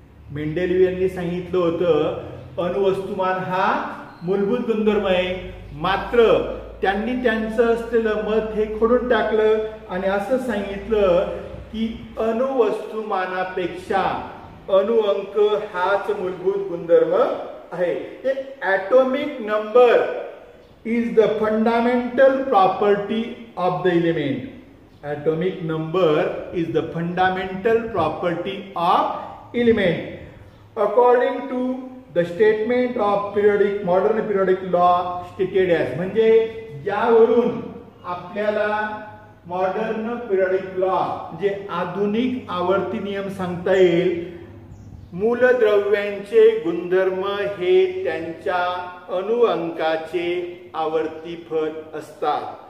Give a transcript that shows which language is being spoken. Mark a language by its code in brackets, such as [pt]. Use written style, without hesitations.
[mr] Mendeleev यांनी सांगितलं होतं अणुवस्तुमान हा मूलभूत गुणधर्म आहे. मात्र त्यांनी त्यांचं असलेलं मत हे खोडून टाकलं आणि असं सांगितलं की अणुवस्तुमानापेक्षा अणुअंक हाच मूलभूत गुणधर्म आहे. [en] Atomic number is the fundamental property of the element. Atomic number is the fundamental property of element according to the statement of periodic modern periodic law stated as. [mr] म्हणजे यावरून आपल्याला मॉडर्न पिरियडिक लॉ म्हणजे आधुनिक आवर्ती नियम सांगता येईल. मूलद्रव्यांचे गुणधर्म हे त्यांच्या अणुअंकाचे आवर्ती फल असतात.